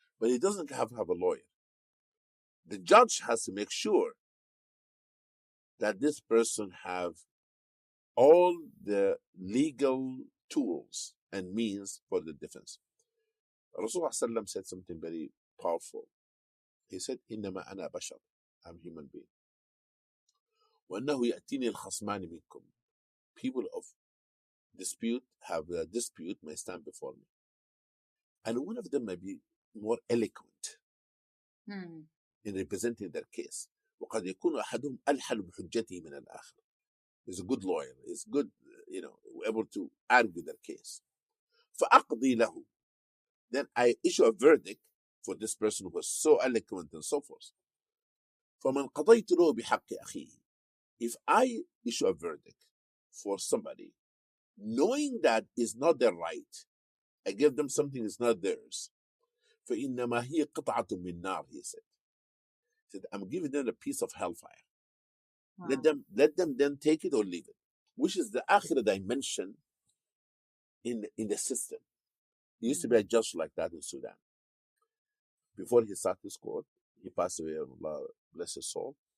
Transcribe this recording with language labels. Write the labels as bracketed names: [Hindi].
[English] But he doesn't have to have a lawyer. The judge has to make sure that this person have all the legal tools and means for the defense. Rasulullah said something very powerful. He said, [Arabic] إنما أنا بشر. [English] I'm human being. [Arabic] وأنه يأتيني الخصمان منكم. [English] People of dispute have a dispute may stand before me. And one of them may be more eloquent in representing their case. [Arabic] وقد يكون أحدهم ألحن بحجته من الآخر. [English] He's a good lawyer. He's good, able to argue their case. [Arabic] فأقضي له. [English] Then I issue a verdict for this person who was so eloquent and so forth. [Arabic] فمن قضيت له بحق أخيه. [English] If I issue a verdict for somebody, knowing that is not their right, I give them something that's not theirs. [Arabic] فإنما هي قطعة من نار, [English] he said. He said, I'm giving them a piece of hellfire. Wow. Let them then take it or leave it, which is the akhirah dimension in the system. There used to be a judge like that in Sudan. Before he started his court, he passed away, Allah bless his soul.